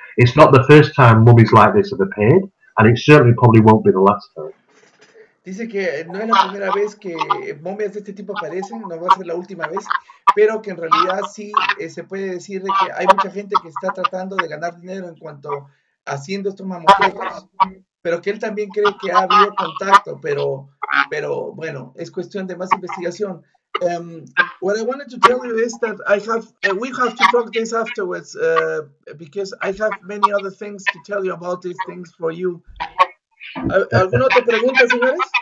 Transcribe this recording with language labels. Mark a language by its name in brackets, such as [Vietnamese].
[English] It's not the first time mummies like this have appeared, and it certainly probably won't be the last time. [Spanish] Dice que no es la primera vez que momias de este tipo aparecen, no va a ser la última vez, pero que en realidad sí se puede decir de que hay mucha gente que está tratando de ganar dinero en cuanto haciendo estos mamotretos, pero que él también cree que ha habido contacto, pero bueno, es cuestión de más investigación. [English] What I wanted to tell you is that we have to talk this afterwards because I have many other things to tell you about these things for you. [Spanish] ¿Alguna otra pregunta, señores?